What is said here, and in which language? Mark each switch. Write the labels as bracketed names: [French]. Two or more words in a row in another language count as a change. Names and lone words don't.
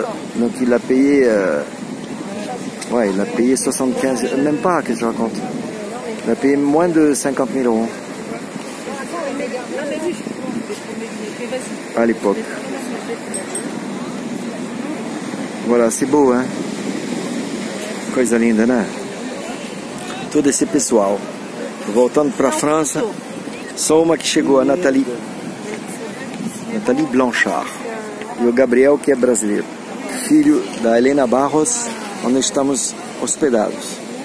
[French] Donc il a payé... ouais, il a payé 75... Même pas, qu'est-ce que je raconte? Il a payé moins de 50 000 euros. À l'époque. Voilà, c'est beau, hein? [Portuguese] Coisa linda, né? Todo esse pessoal. Voltando para a França, só uma que chegou, a Nathalie. Nathalie Blanchard. E o Gabriel, que é brasileiro. Filho da Helena Barros, onde estamos hospedados.